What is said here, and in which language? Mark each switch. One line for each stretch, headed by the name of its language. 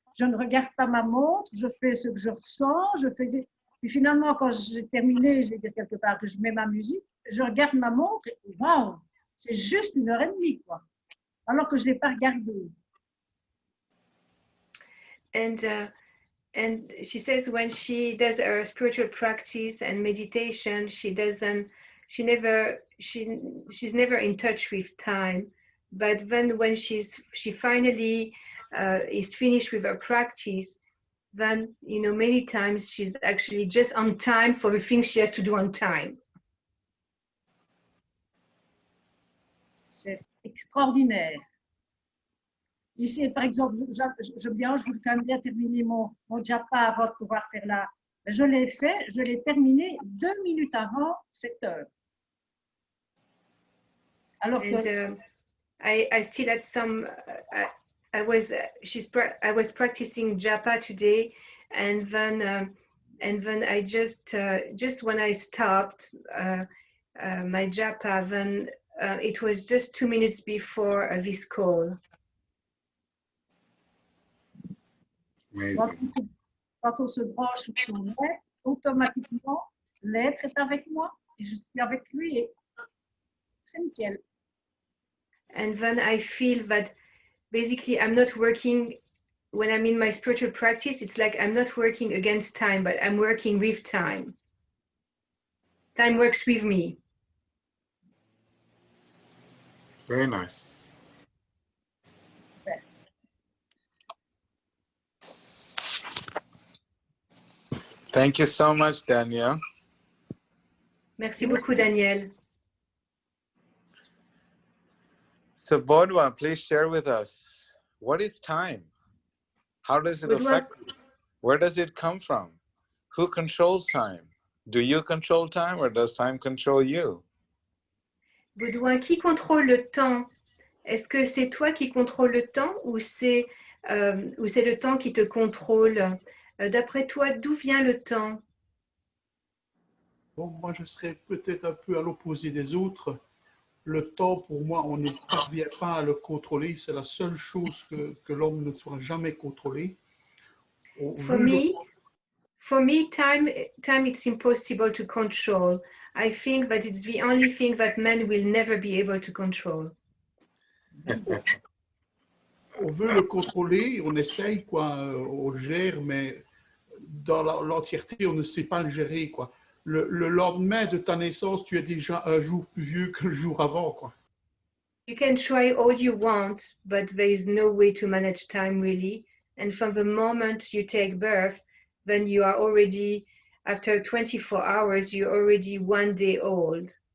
French: Je ne regarde pas ma montre, je fais ce que je ressens, puis finalement, quand j'ai terminé, je vais dire quelque part que je mets ma musique, je regarde ma montre et wow, c'est juste 1h30, quoi. Alors que je ne l'ai pas regardé.
English: And she says when she does her spiritual practice and meditation, she's never in touch with time. But then when she finally is finished with her practice, then, you know, many times she's actually just on time for the things she has to do on time.
French: C'est extraordinaire. Ici, par exemple, je voulais quand même bien terminer mon japa avant de pouvoir faire là. Je l'ai fait, je l'ai terminé 2 minutes avant 7 heures. Alors que
English: I still had some. I was practicing japa today, and then I just when I stopped my japa, then it was just 2 minutes before this call. Amazing.
French: Quand on se branche sur son être, automatiquement, l'être est avec moi et je suis avec lui et c'est nickel.
English: And then I feel that basically I'm not working, when I'm in my spiritual practice, it's like I'm not working against time, but I'm working with time. Time works with me. Very nice. Thank you so much, Danielle.
French: Merci beaucoup, Daniel.
English: So, Baudouin, please share with us, what is time? How does it affect you? Where does it come from? Who controls time? Do you control time or does time control you?
French: Baudouin, qui contrôle le temps? Est-ce que c'est toi qui contrôles le temps ou c'est le temps qui te contrôle? D'après toi, d'où vient le temps? Bon, moi, je serais peut-être un peu à l'opposé des autres. Le temps, pour moi, on ne parvient pas à le contrôler. C'est la seule chose que l'homme ne saura jamais contrôler.
English: For me, time it's impossible to control. I think that it's the only thing that man will never be able to control.
French: On veut le contrôler, on essaye, quoi, on le gère, mais dans l'entièreté, on ne sait pas le gérer, quoi. Le lendemain de ta naissance, tu es déjà un jour plus vieux que le jour avant, quoi.
English: You can try all you want, but there is no way to manage time really. And from the moment you take birth, then you are already, after 24 hours, you're already 1 day old.